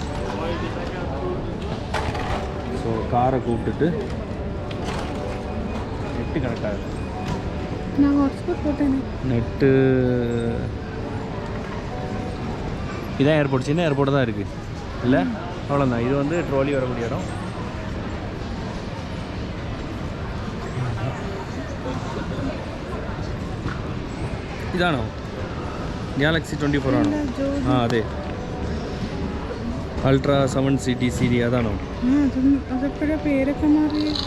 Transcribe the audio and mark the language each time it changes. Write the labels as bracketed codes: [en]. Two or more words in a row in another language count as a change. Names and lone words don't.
[ta] ஸோ காரை கூப்பிட்டுட்டு [en] net connect [ta] ஆகுது. நான் ஹாட்ஸ்பாட் போட்டேன். நெட்டு இதான் ஏர்போர்ட். சின்ன ஏர்போர்ட்டு தான் இருக்குது இல்லை? அவ்வளோதான். இது வந்து ட்ரோலி வரக்கூடிய இடம். [ml] ഇതാണോ ഗാലക്സി 24 ആണോ? ആ അതെ. [en] Ultra 7 City Series അതാണോ? [ml] അതെപ്പോഴാ പേരൊക്കെ മാറി?